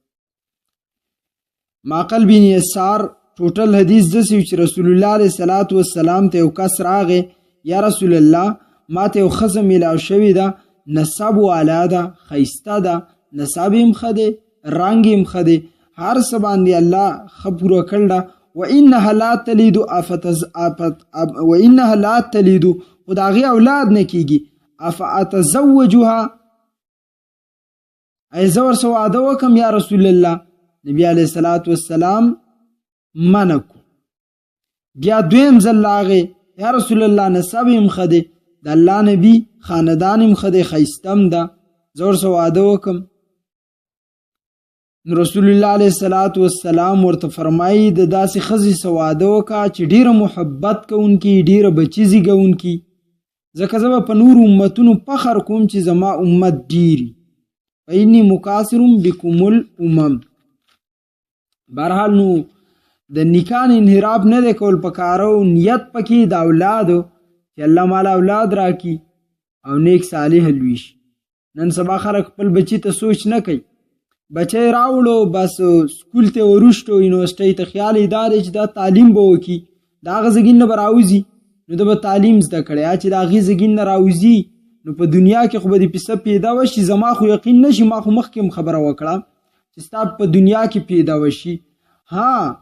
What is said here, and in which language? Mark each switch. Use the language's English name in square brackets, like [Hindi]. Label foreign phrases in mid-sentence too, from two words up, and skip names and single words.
[Pashto] معقل بن یسار ټوټل حدیث د چې [Arabic] رسول الله علیه الصلاۃ والسلام [Pashto] ته یو کس راغی [Arabic] یا رسول الله [Pashto] ما ته یو خزم ملاو شوی ده نسب والا ده خیسته ده نسب هم خده رنگ هم خده هر څه باندې الله خبره کړل [Arabic] وانها لا تلد وانها لا تلد [Pashto] خدای اولاد نه کیږي افاتزوجها ای زور سو واده وکم [Arabic] یا رسول الله نبی علیہ الصلوۃ والسلام [Pashto] منکو. بیا دویم زلاغه [Arabic] یا رسول الله [Pashto] نسب هم خده د الله نبی خاندان هم خده خیستم ده زور سو واده وکم. [Arabic] رسول الله علیه الصلاۃ والسلام [Pashto] ورته فرمایي د داسې خزي سو واده وکا چې ډیره محبت کوونکی ډیره بچی زیږونکی ځکه زما په نور امتونو فخر کوم چې زما امت ډیری [Arabic] فإني مکاثر بكم الامم. [Pashto] بهرحال نو د نکاح انحراف نه د کول پکارو نیت پکې د اولادو چې الله مال اولاد راکي او نیک صالح لويش. نن سبا خلک خپل بچی ته سوچ نه کوي بچی راوړو بس سکول ته ورشتو یونیورسيټي ته خیال ادارې چې دا تعلیم به وکي دا غزګین نه براوزي نو د تعلیم زده کړی چې دا غزګین نه راوزي نو په دنیا کې خو به د پیسه پیدا وشي زما خو یقین نشي ما خو مخکې خبره وکړه چې ستا په دنیا کې پیدا وشي ها